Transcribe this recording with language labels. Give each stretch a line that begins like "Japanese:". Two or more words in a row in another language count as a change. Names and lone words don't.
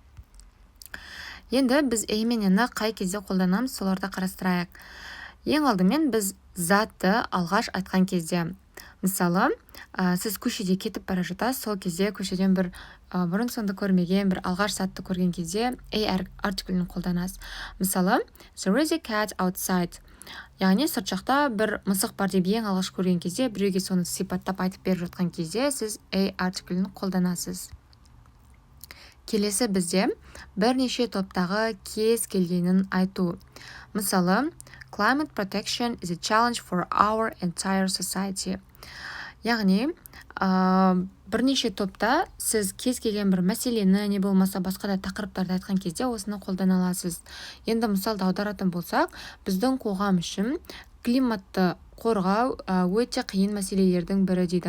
Kazakh: Енді біз a мен n-ні қай кезде қолданамыз, соларды қарастырайық. Ең алдымен біз затты алғаш айтқан кезде. Мысалы, сіз көшеде кетіп бара жатасыз, сол кезде көшеден бір бұрын соңды көрмеген, бір алғаш затты көрген кезде a артиклін қолданасыз. Мысалы,
English: there is a cat outside.
Kazakh: Яғни сырт жақта бір мысық бар деп ең алғаш көрген кезде, біреуге соны сипаттап айтып беріп жатқан кезде сіз a артиклін қолданасыз. Келесі бізде бірнеше топтағы кез келгенін айту. Мысалы,
English: climate protection is a challenge for our entire society.
Kazakh: Яғни, бірнеше топта сіз кез келген бір мәселені, не болмаса басқа да тақырыптарды айтқан кезде осыны қолдана аласыз. Енді мысалды аударатын болсақ, біздің қоғам үшін климатты қорғау өте қиын мәселелердің бірі дейді.